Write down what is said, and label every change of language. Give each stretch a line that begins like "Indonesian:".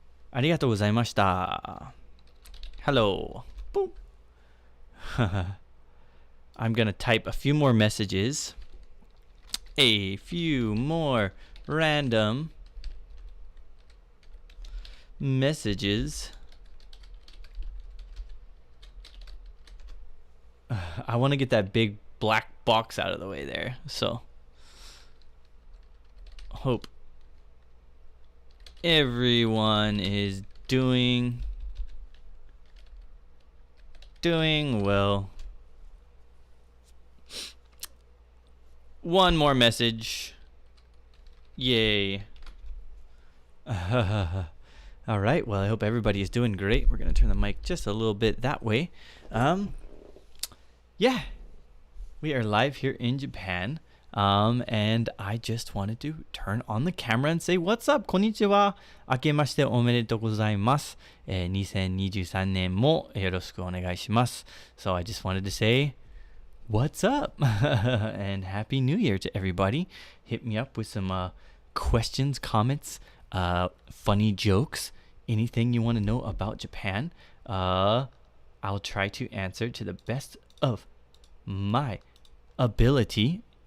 Japanese: ありがとうございました.
English: Hello. Boom. I'm gonna type a few more messages. A few more random messages. I want to get that big black box out of the way there, so hope everyone is doing well. One more message. Yay. All right, well, I hope everybody is doing great. We're going to turn the mic just a little bit that way. Yeah, we are live here in Japan. And I just wanted to turn on the camera and say, what's up?
Japanese: Konnichiwa. 明けましておめでとうございます。2023年もよろしくお願いします。
English: So I just wanted to say, what's up? And Happy New Year to everybody. Hit me up with some questions, comments, funny jokes, anything you want to know about Japan. I'll try to answer to the best of my ability.